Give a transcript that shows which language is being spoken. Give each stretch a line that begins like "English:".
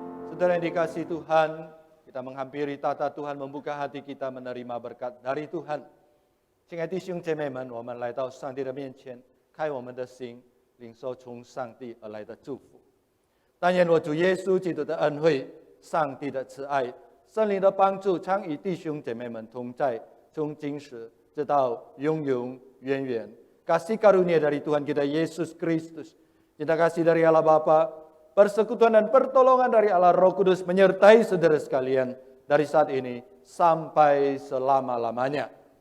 Indonesian: Saudara yang dikasihi Tuhan, kita menghampiri tata Tuhan, membuka hati kita menerima berkat dari Tuhan.
Chinese: 亲爱的弟兄姐妹们，我们来到上帝的面前，开我们的心，领受从上帝而来的祝福。但愿我主耶稣基督的恩惠、上帝的慈爱、圣灵的帮助，常与弟兄姐妹们同在，从今时直到永永远远。
Indonesian: Kasih karunia dari Tuhan kita Yesus Kristus, cinta kasih dari Allah Bapa, persekutuan dan pertolongan dari Allah Roh Kudus menyertai saudara sekalian dari saat ini sampai selama-lamanya.